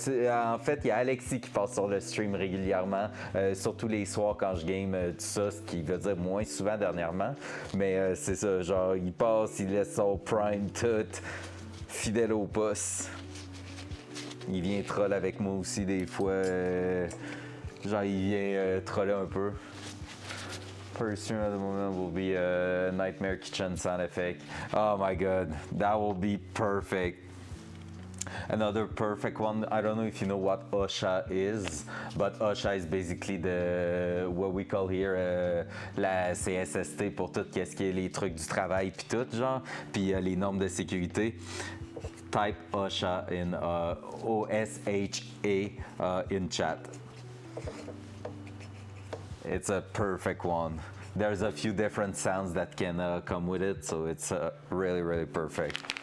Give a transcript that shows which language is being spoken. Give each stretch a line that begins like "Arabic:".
French: En fait, il y a Alexis qui passe sur le stream régulièrement, surtout les soirs quand je game tout ça, ce qui veut dire moins souvent dernièrement. Mais c'est ça, genre, il passe, il laisse son prime tout, fidèle au poste. Il vient troll avec moi aussi des fois. Genre, il vient troller un peu.
English: First stream at the moment will be a Nightmare Kitchen sound effect. Oh my god, that will be perfect. Another perfect one, I don't know if you know what OSHA is, but OSHA is basically what we call here la CSST pour tout ce qui est les trucs du travail puis tout, genre, puis les normes de sécurité. Type OSHA in OSHA in chat. It's a perfect one. There's a few different sounds that can come with it, so it's really, really perfect.